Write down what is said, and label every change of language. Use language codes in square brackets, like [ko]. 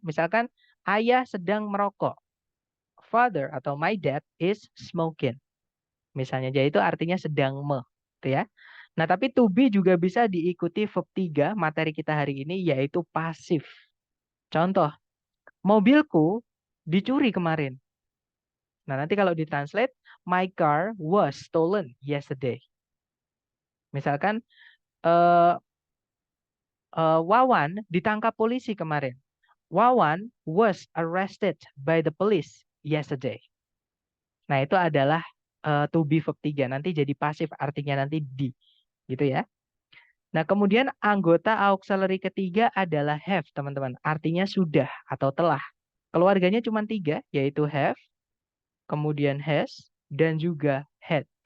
[id] Misalkan ayah sedang merokok. [en] Father [id] atau [en] my dad is smoking. [id] Misalnya, jadi itu artinya sedang gitu ya. Nah, tapi to be juga bisa diikuti verb 3 materi kita hari ini, yaitu pasif. Contoh, mobilku dicuri kemarin. Nah, nanti kalau ditranslate, [en] my car was stolen yesterday. [id] Misalkan, Wawan ditangkap polisi kemarin. [en] Wawan was arrested by the police yesterday. [id] Nah, itu adalah to be verb 3. Nanti jadi pasif, artinya nanti di. Gitu ya. Nah, kemudian anggota auxiliary ketiga adalah have, teman-teman. Artinya sudah atau telah. Keluarganya cuma 3, yaitu have, kemudian has, dan juga had.